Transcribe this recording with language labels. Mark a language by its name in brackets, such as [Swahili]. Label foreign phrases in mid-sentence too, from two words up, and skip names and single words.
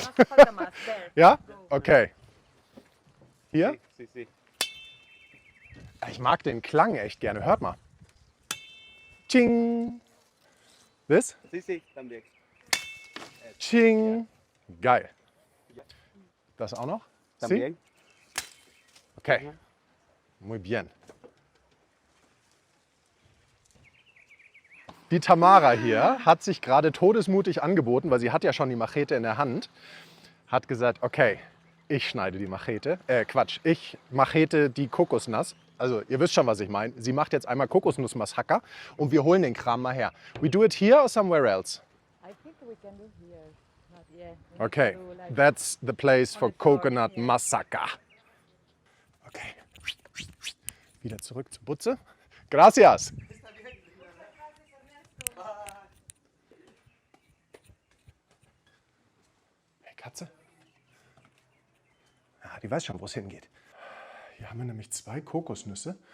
[German] Ja? Okay. Hier? Ich mag den Klang echt gerne. Hört mal. Ching. This? Ching. Geil. Das auch noch? [Spanish] Sí? Okay. Muy bien. [German] Die Tamara hier hat sich gerade todesmutig angeboten, weil sie hat ja schon die Machete in der Hand. Hat gesagt, okay, ich schneide die Machete. Ich machete die Kokosnuss. Also ihr wisst schon, was ich meine. Sie macht jetzt einmal Kokosnussmassaker und wir holen den Kram mal her. [English] We do it here or somewhere else? I think we can do here. Not yet. Okay, that's the place for coconut massacre. [German] Okay, wieder zurück zur Butze. Gracias. Hey Katze. Ja, die weiß schon, wo es hingeht. Hier haben wir nämlich 2 Kokosnüsse.